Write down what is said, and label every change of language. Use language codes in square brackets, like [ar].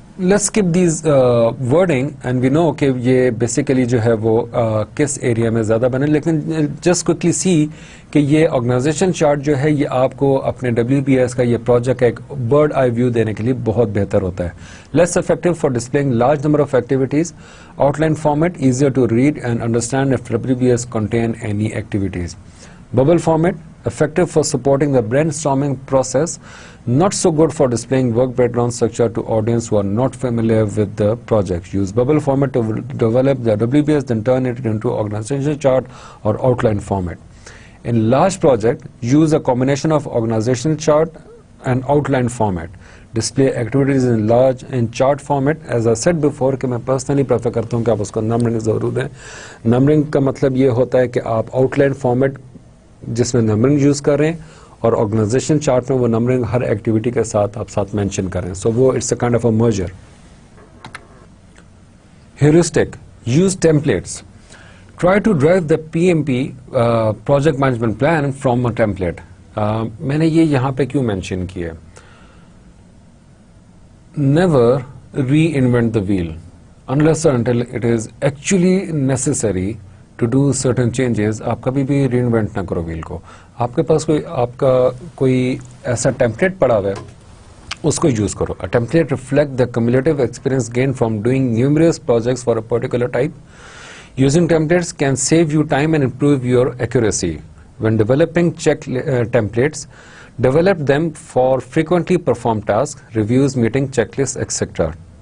[en] Let's skip these wording and we know [hi] कि ये basically जो है वो किस area में ज़्यादा बने, लेकिन [en] just quickly see [hi] कि ये organization chart जो है ये आपको अपने WBS का ये project का एक [en] bird eye view [hi] देने के लिए बहुत बेहतर होता है. [en] Less effective for displaying large number of activities. Outline format easier to read and understand if WBS contain any activities. Bubble format effective for supporting the brainstorming process, not so good for displaying work breakdown structure to audience who are not familiar with the project. Use bubble format to develop the WBS, then turn it into organizational chart or outline format. In large project, use a combination of organizational chart and outline format. Display activities in large in chart format. As I said before [hi] कि मैं [en] personally prefer [hi] करता हूँ कि आप उसको numbering ज़रूर दें. Numbering का मतलब ये होता है कि आप outline format जिसमें नंबरिंग यूज कर रहे हैं और ऑर्गेनाइजेशन चार्ट में वो नंबरिंग हर एक्टिविटी के साथ आप साथ मेंशन करें. [en] So वो it's a kind of a merger. Heuristic, use templates. Try to drive the PMP project management plan from a template. [hi] मैंने ये यहाँ पे क्यों मेंशन किया है? [en] Never reinvent the wheel unless until it is actually necessary to do certain changes. [hi] आप कभी भी reinvent ना करो व्हील को. आपके पास आपका कोई ऐसा टेम्पलेट पड़ा हुआ है, उसको यूज करो. [en] A template reflect the cumulative experience gained from doing numerous projects for a particular type. Using templates can save you time and improve your accuracy. When developing templates, develop them for frequently performed tasks, reviews, meeting, checklists, etc.